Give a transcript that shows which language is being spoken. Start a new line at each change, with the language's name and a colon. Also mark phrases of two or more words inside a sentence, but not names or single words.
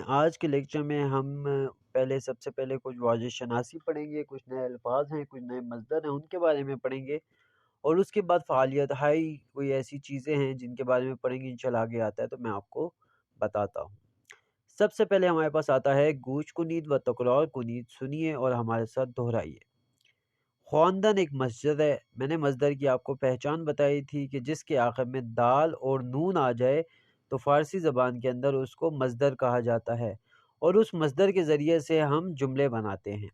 Urdu: آج کے لیکچر میں ہم سب سے پہلے کچھ واضح شناسی پڑھیں گے، کچھ نئے الفاظ ہیں، کچھ نئے مصدر ہیں، ان کے بارے میں پڑھیں گے، اور اس کے بعد فعالیت کوئی ایسی چیزیں ہیں جن کے بارے میں پڑھیں گے، انشاءاللہ آگے آتا ہے تو میں آپ کو بتاتا ہوں۔ سب سے پہلے ہمارے پاس آتا ہے
Persian: گوش کنید و تکرار کنید،
Urdu: سنیے اور ہمارے ساتھ دہرائیے۔ خواندن ایک مصدر ہے۔ میں نے مصدر کی آپ کو پہچان بتائی تھی کہ جس کے آخر میں دال اور نون آ جائے تو فارسی زبان کے اندر اس کو مصدر کہا جاتا ہے، اور اس مصدر کے ذریعے سے ہم جملے بناتے ہیں۔